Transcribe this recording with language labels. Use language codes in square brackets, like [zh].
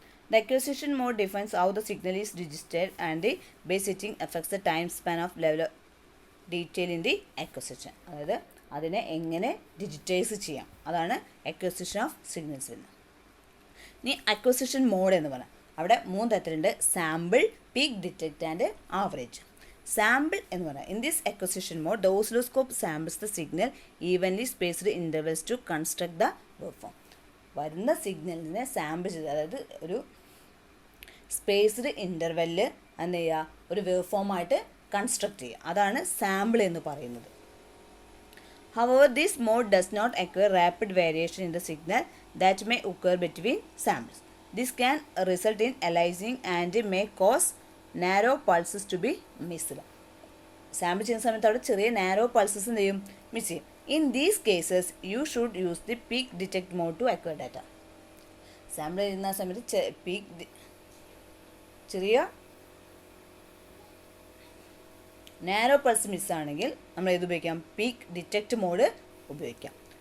[en] The acquisition mode defines how the signal is registered and the base setting affects the time span of level of detail in the acquisition. [ml] അതായത് അതിനെ എങ്ങനെ digitise ചെയ്യാം, അതാണ് acquisition of signals വരുന്നത്. ഇനി acquisition mode എന്ന് പറയാം, അവിടെ 3 തരത്തിലുണ്ട്. Sample, peak detect and average. [en] sample [ml] എന്ന് പറയാം, [en] In this acquisition mode the oscilloscope samples the signal evenly spaced intervals to construct the wave form. [ml] വരുന്ന സിഗ്നലിനെ സാമ്പിൾ ചെയ്ത്, അതായത് ഒരു സ്പേസ്ഡ് ഇൻ്റർവെല്ലിൽ എന്ത് ചെയ്യുക, ഒരു വേവ് ഫോമായിട്ട് കൺസ്ട്രക്ട് ചെയ്യുക, അതാണ് സാമ്പിൾ എന്ന് പറയുന്നത്. [en] However, this mode does not acquire rapid variation in the signal that may occur between samples. This can result in aliasing and may cause narrow pulses to be missed. [ml] Sample ചെയ്യുന്ന സമയത്ത് അവിടെ ചെറിയ narrow pulses എന്ത് ചെയ്യും, miss ചെയ്യും. [en] In these cases you should use the peak detect mode to acquire data. [ml] Sample ചെയ്യുന്ന സമയത്ത് peak ചെറിയ നാരോ പൾസ് മിസ്സാണെങ്കിൽ നമ്മൾ ഏത് ഉപയോഗിക്കാം, പീക്ക് ഡിറ്റക്റ്റ് മോഡ് ഉപയോഗിക്കാം.